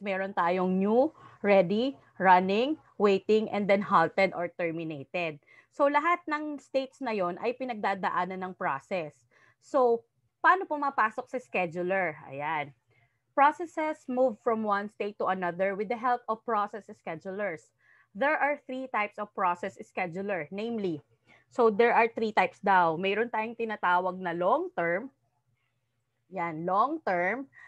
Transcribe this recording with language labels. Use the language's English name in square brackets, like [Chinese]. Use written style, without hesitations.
[Filipino] Meron tayong [English] new, ready, running, waiting, and then halted or terminated. [Filipino] So lahat ng states na yon ay pinagdadaanan ng process. So, paano pumapasok sa scheduler? Ayan. [English] Processes move from one state to another with the help of process schedulers. There are 3 types of process scheduler, namely, so there are 3 types daw. [Filipino] Mayroon tayong tinatawag na long-term, yan, long-term.